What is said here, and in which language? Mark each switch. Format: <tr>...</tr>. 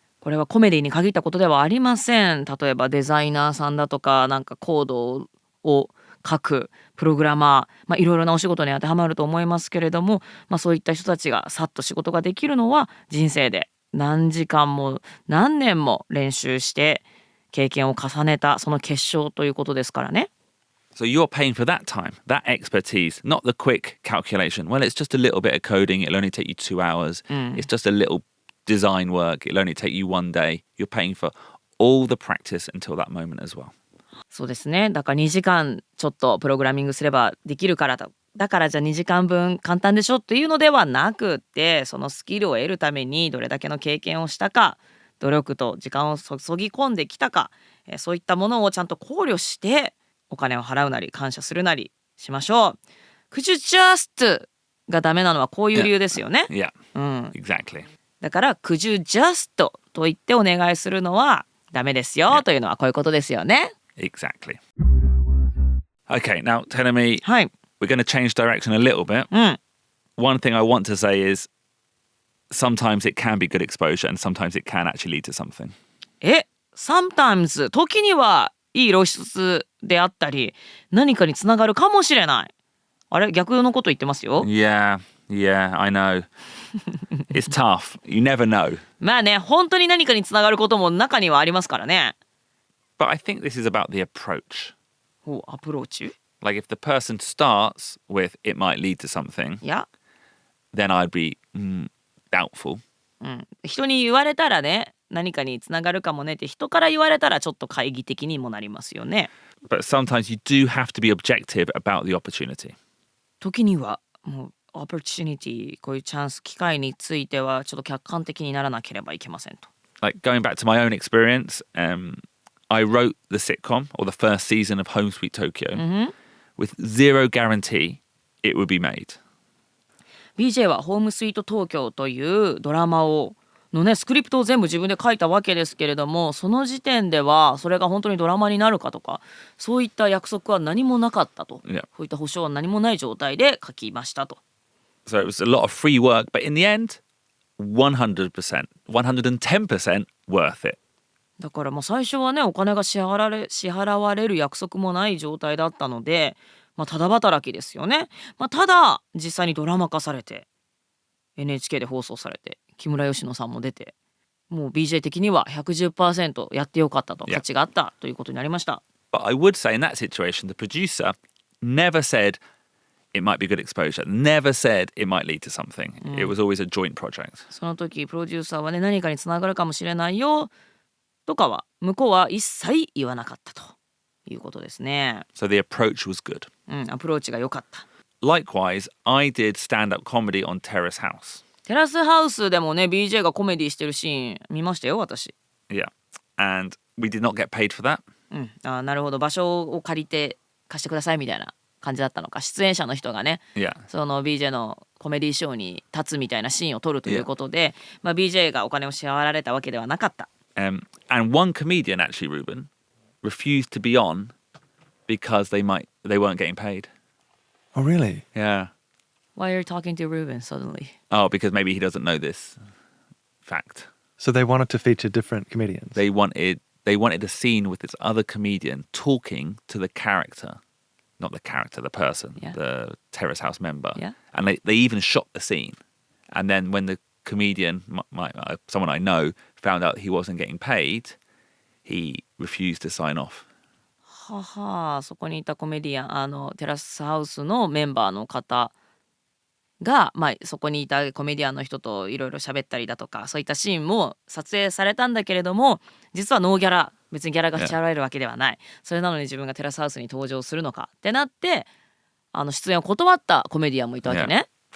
<ja>これはコメディに限ったことではありません。例えばデザイナーさんだとか、なんかコードを書くプログラマー、いろいろなお仕事に当てはまると思いますけれども、そういった人たちがさっと仕事ができるのは人生で何時間も何年も練習して経験を重ねたその結晶ということですからね。</ja> <en>So you're paying for that time, that expertise, not the quick calculation. Well, it's just a little bit of coding. It'll only take you 2 hours. It's just a little design work. It'll only take you 1 day. You're paying for all the practice until that moment as well.</en> <ja>そうですね。だから2時間ちょっとプログラミングすればできるからだからじゃあ2時間分簡単でしょっていうのではなくて、そのスキルを得るためにどれだけの経験をしたか、努力と時間を注ぎ込んできたか、そういったものをちゃんと考慮してお金を払うなり感謝するなりしましょう。</ja> <en>Could you just</en> <ja>がダメなのはこういう理由ですよね。</ja> <en>Yeah, exactly.</en> <ja>だから</ja> <en>Could you just</en> <ja>と言ってお願いするのはダメですよ、というのはこういうことですよね。</ja> <en>Exactly. Okay, now Terumi,</en> <ja>はい。</ja> <en>we're going to change direction a little bit. One thing I want to say is sometimes it can be good exposure and sometimes it can actually lead to something.</en> <ja>sometimes 時にはいい露出であったり何かにつながるかもしれない。あれ逆のこと言ってますよ。</ja> <en>Yeah, I know. It's tough. You never know.</en> <ja>まあね、本当に何かにつながることも中にはありますからね。</ja> <en>But I think this is about the approach.</en> <ja>アプローチ</ja> <en>Like if the person starts with it might lead to something,</en> <ja>いや、</ja> <en>then I'd be doubtful.</en> <ja>人に言われたらね、何かにつながるかもねって人から言われたらちょっと懐疑的にもなりますよね。</ja> <en>But sometimes you do have to be objective about the opportunity.</en> <ja>時にはもうopportunity こういうチャンス機会についてはちょっと客観的にならなければいけませんと。</ja> <en>Like going back to my own experience, I wrote the sitcom or the first season of Home Sweet Tokyo with zero guarantee it would be made.</en> <ja>BJ はホームスイート東京というドラマのねスクリプトを全部自分で書いたわけですけれども、その時点ではそれが本当にドラマになるかとかそういった約束は何もなかったと、</ja> <en>Yeah.</en> <ja>そういった保証は何もない状態で書きましたと。</ja> <en>So it was a lot of free work, but in the end, 100%, 110% worth it.</en> <ja>だからもう最初はねお金が支払われる約束もない状態だったので、ただ働きですよね。ただ実際にドラマ化されて NHK で放送されて木村佳乃さんも出て、もう BJ 的には 110% やってよかったと、価値があったということになりました。</ja> <en>But I would say in that situation, the producer never said it might be good exposure, never said it might lead to something. It was always a joint project.</en> <ja>その時プロデューサーはね何かにつながるかもしれないよとかは向こうは一切言わなかったということですね。</ja> <en>So the approach was good.</en> <ja>アプローチが良かった。</ja> <en>Likewise, I did stand-up comedy on Terrace House.</en> <ja>テラスハウスでもね BJ がコメディしてるシーン見ましたよ私。</ja> <en>Yeah. And we did not get paid for that.</en> <ja>なるほど、場所を借りて貸してくださいみたいな感じだったのか。出演者の人がね、</ja> <en>Yeah.</en> <ja>その BJ のコメディショーに立つみたいなシーンを撮るということで、BJ がお金を支払われたわけではなかった。</ja> <en>And one comedian actually, Ruben, refused to be on because they weren't getting paid. Oh, really? Yeah. Why are you talking to Ruben suddenly? Oh, because maybe he doesn't know this fact. So they wanted to feature different comedians. They wanted a scene with this other comedian talking to the character, not the character, the person, the Terrace House member. Yeah. And they even shot the scene. And then when the comedian, someone I know, found out he wasn't getting paid, he refused to sign off.</en> <ja>そこにいたコメディアンテラスハウスのメンバーの方が、そこにいたコメディアンの人といろいろ喋ったりだとかそういったシーンも撮影されたんだけれども、実はノーギャラ、別にギャラが支払われるわけではない、それなのに自分がテラスハウスに登場するのかってなって出演を断ったコメディアンもいたわけね。</ja>